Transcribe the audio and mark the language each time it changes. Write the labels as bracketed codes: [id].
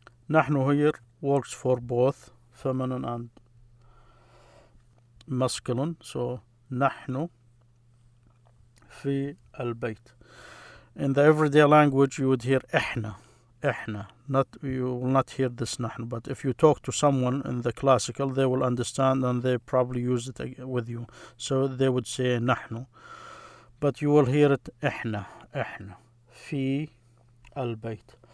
[en] نحن here works for both feminine and masculine. So [ar] نحن في البيت. [en] In the everyday language you would hear إحنا. You will not hear this نحن, but if you talk to someone in the classical, they will understand and they probably use it with you. So they would say نحن, but you will hear it [ar] إحنا في البيت.